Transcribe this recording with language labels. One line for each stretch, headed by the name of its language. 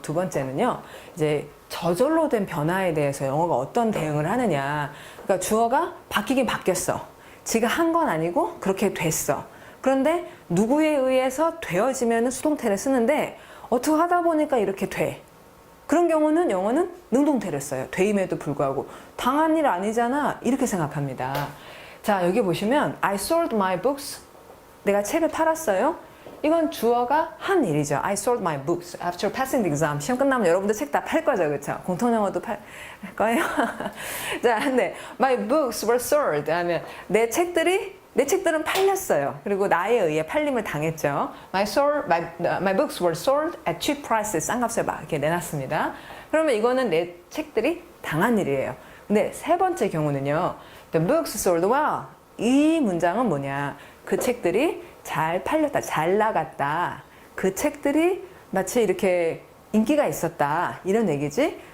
Korean: 두 번째는요, 이제 저절로 된 변화에 대해서 영어가 어떤 대응을 하느냐. 그러니까 주어가 바뀌긴 바뀌었어. 지가 한 건 아니고 그렇게 됐어. 그런데 누구에 의해서 되어지면 수동태를 쓰는데 어떻게 하다 보니까 이렇게 돼. 그런 경우는 영어는 능동태를 써요. 되임에도 불구하고. 당한 일 아니잖아. 이렇게 생각합니다. 자, 여기 보시면
English: I sold my books.
Korean: 내가 책을 팔았어요. 이건 주어가 한 일이죠.
English: I sold my books after passing the exam.
Korean: 시험 끝나면 여러분들 책 다 팔 거죠. 그렇죠? 공통영어도 팔 거예요. 자, 근데
English: my books were sold
Korean: 하면 내 책들은 팔렸어요. 그리고 나에 의해 팔림을 당했죠.
English: My books were sold at cheap prices.
Korean: 싼 값에 막 이렇게 내놨습니다. 그러면 이거는 내 책들이 당한 일이에요. 근데 세 번째 경우는요.
English: The books sold well.
Korean: 이 문장은 뭐냐. 그 책들이 잘 팔렸다, 잘 나갔다. 그 책들이 마치 이렇게 인기가 있었다. 이런 얘기지.